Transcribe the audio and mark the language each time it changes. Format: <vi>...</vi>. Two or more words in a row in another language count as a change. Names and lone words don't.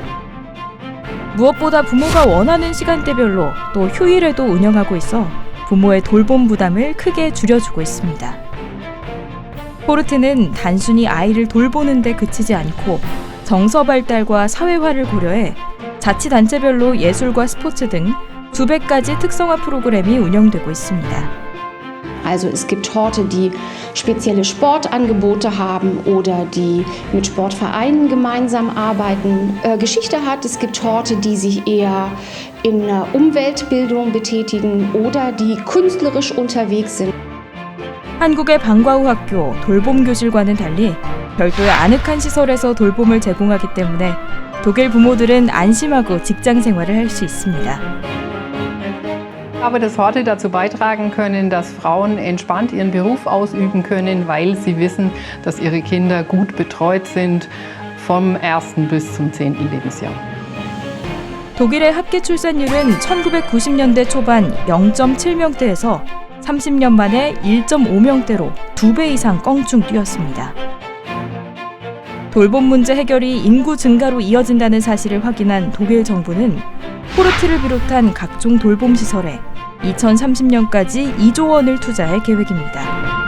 <ko>무엇보다 부모가 원하는 시간대별로 또 휴일에도 운영하고 있어 부모의 돌봄 부담을 크게 줄여주고 있습니다. 호르트는 단순히 아이를 돌보는 데 그치지 않고 정서 발달과 사회화를 고려해 자치단체별로 예술과 스포츠 등 수백 가지 특성화 프로그램이 운영되고 있습니다.</ko> <de>Also es gibt Orte, die spezielle Sportangebote haben oder die mit Sportvereinen gemeinsam arbeiten. Geschichte hat, es gibt Orte, die sich eher in Umweltbildung betätigen oder die künstlerisch unterwegs sind.</de> <ko>한국의 방과 후 학교 돌봄교실과는 달리 별도의 아늑한 시설에서 돌봄을 제공하기 때문에 독일 부모들은 안심하고 직장 생활을 할 수 있습니다.</ko> <de>Ich glaube, dass Horte dazu beitragen können, dass Frauen entspannt ihren Beruf ausüben können, weil sie wissen, dass ihre Kinder gut betreut sind vom 1. bis zum 10. Lebensjahr.</de> <ko>독일의 합계 출산율은 1990년대 초반 0.7명대에서 30년 만에 1.5명대로 2배 이상 껑충 뛰었습니다. 돌봄 문제 해결이 인구 증가로 이어진다는 사실을 확인한 독일 정부는 포르트를 비롯한 각종 돌봄 시설에 2030년까지 2조 원을 투자할 계획입니다.</ko>